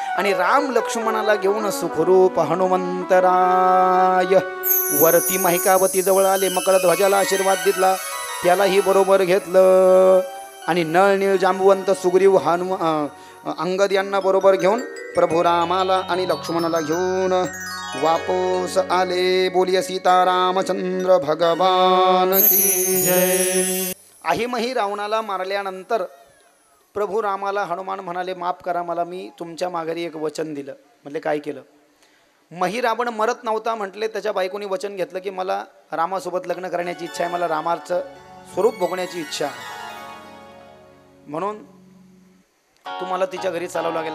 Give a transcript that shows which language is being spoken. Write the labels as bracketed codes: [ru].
[mr] आणि राम लक्ष्मणाला घेऊन सुखरूप हनुमंतराय वरती महिकावती जवळ आले. मकर ध्वजाला आशीर्वाद दिला, त्यालाही बरोबर घेतलं आणि नळनीळ जांबुवंत सुग्रीव अंगद यांना बरोबर घेऊन प्रभू रामाला आणि लक्ष्मणाला घेऊन वापस आले. [hi] बोलिये सीतारामचंद्र भगवान की जय. [mr] अहिमही रावणाला मारल्यानंतर प्रभू रामाला हनुमान म्हणाले माफ करा मला, मी तुमच्या माघारी एक वचन दिलं. म्हटले काय केलं. मही रावण मरत नव्हता म्हटले, त्याच्या बायकोनी वचन घेतलं की मला रामासोबत लग्न करण्याची इच्छा आहे, मला रामाचं स्वरूप भोगण्याची इच्छा आहे, म्हणून तुम्हाला तिच्या घरी चालावं लागेल.